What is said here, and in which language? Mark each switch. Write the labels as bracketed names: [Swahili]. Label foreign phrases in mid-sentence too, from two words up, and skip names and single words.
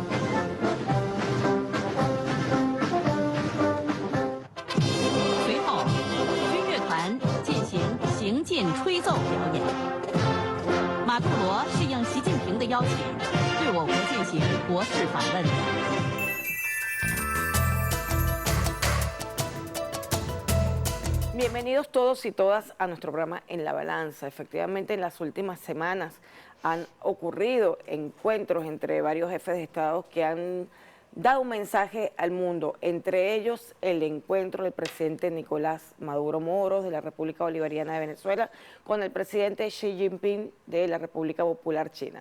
[Chinese] 随后，军乐团进行行进吹奏表演。马杜罗适应习近平的邀请，对我国进行国事访问。 [Spanish] Bienvenidos todos y todas a nuestro programa En la Balanza. Efectivamente, en las últimas semanas han ocurrido encuentros entre varios jefes de Estado que han dado un mensaje al mundo, entre ellos el encuentro del presidente Nicolás Maduro Moros de la República Bolivariana de Venezuela con el presidente Xi Jinping de la República Popular China.